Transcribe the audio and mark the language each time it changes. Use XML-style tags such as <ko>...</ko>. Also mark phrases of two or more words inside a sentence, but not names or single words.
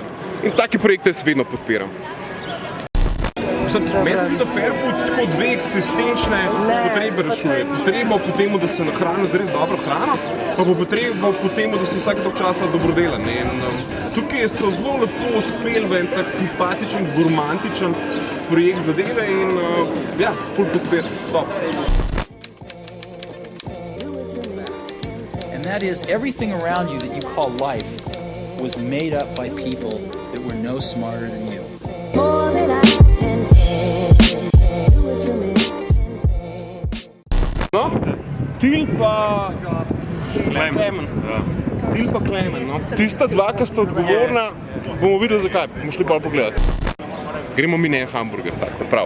<sl>In take projekte jaz vedno podpiram. Meni se zdi, da Fairfood tako dve eksistenčne potrebe rešuje. Potrebo po tem, da se nahrani z res dobro hrano, pa potrebo po tem, da si vsak dolg časa dobrodelen. Tukaj so zelo lepo uspeli v en tak simpatičen, gurmantičen projekt zadeve in ja, ful podpiram. Top.</sl> <en>And that is, everything around you that you call life was made up by people that were no smarter than you. More than I can say. Do it to me.</en> <sl>No, Til pa Klemen. Til pa Klemen, no. Tista dva, ki sta odgovorna, bomo videli zakaj, bomo šli pa pogledati. Gremo mi ne hamburger, tako, prav.</sl>